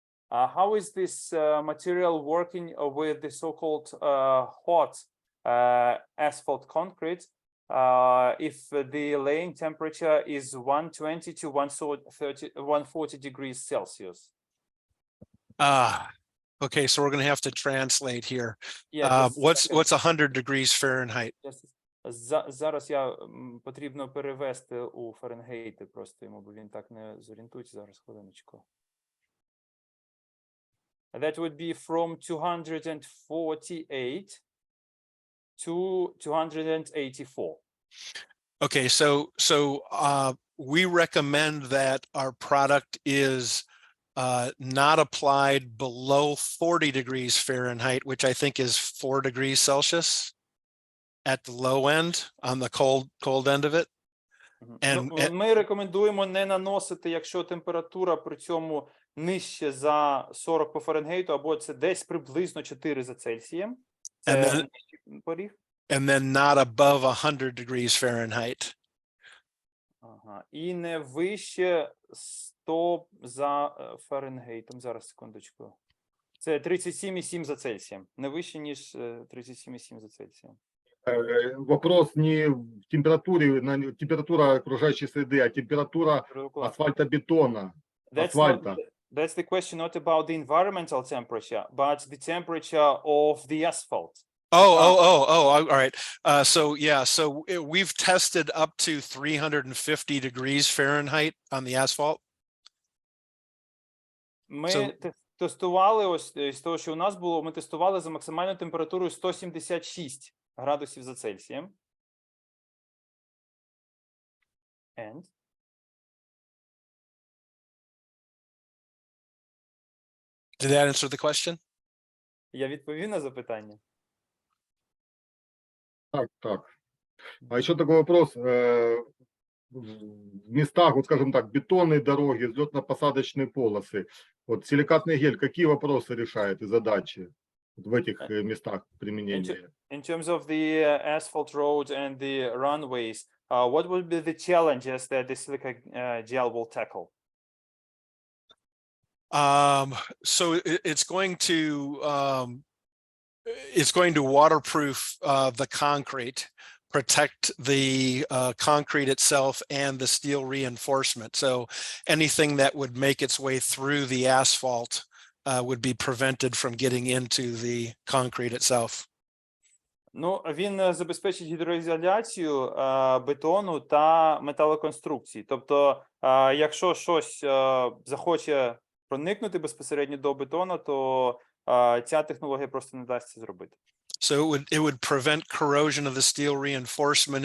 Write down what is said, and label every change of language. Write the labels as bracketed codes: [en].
[en] How is this material working with the so-called hot asphalt concrete if the laying temperature is 120 to 140 degrees Celsius? Okay, so we're going to have to translate here. Yeah, what's 100 degrees Fahrenheit? [uk] Зараз потрібно перевести у Фаренгейти просто йому, бо він так не зорієнтується. Зараз, хвилиночку. [en] That would be from 248 to 284. Okay, so we recommend that our product is not applied below 40 degrees Fahrenheit, which I think is 4 degrees Celsius at the low end, on the cold end of it. [uk] Ми рекомендуємо не наносити, якщо температура при цьому нижче за 40 по Фаренгейту, або це десь приблизно 4 за Цельсієм. Це поріг. And then not above 100 degrees Fahrenheit. І не вище 100 за Фаренгейтом. Зараз, секундочку. Це 37,7 за Цельсієм. Не вище, ніж 37,7 за Цельсієм. [ru] Вопрос не в температуре, температура окружающей среды, а температура асфальтобетона. [en] That's the question, not about the environmental temperature, but the temperature of the asphalt. All right. So we've tested up to 350 degrees Fahrenheit on the asphalt. [uk] Ми тестували, ось з того, що у нас було, ми тестували за максимальною температурою 176 градусів за Цельсієм. [en] And? Did that answer the question? [uk] Я відповів на запитання. [ru] Так. А еще такой вопрос. В местах, вот скажем так, бетонные дороги, взлетно-посадочные полосы, вот силикатный гель, какие вопросы решает и задачи в этих местах применения? [en] In terms of the asphalt roads and the runways, what would be the challenges that the silica gel will tackle? So it's going to waterproof the concrete, protect the concrete itself and the steel reinforcement. So anything that would make its way through the asphalt would be prevented from getting into the concrete itself. [uk] Ну, він забезпечить гідроізоляцію бетону та металоконструкцій. Тобто, якщо щось захоче проникнути безпосередньо до бетону, то ця технологія просто не дасть це зробити. [en] So it would prevent corrosion of the steel reinforcement.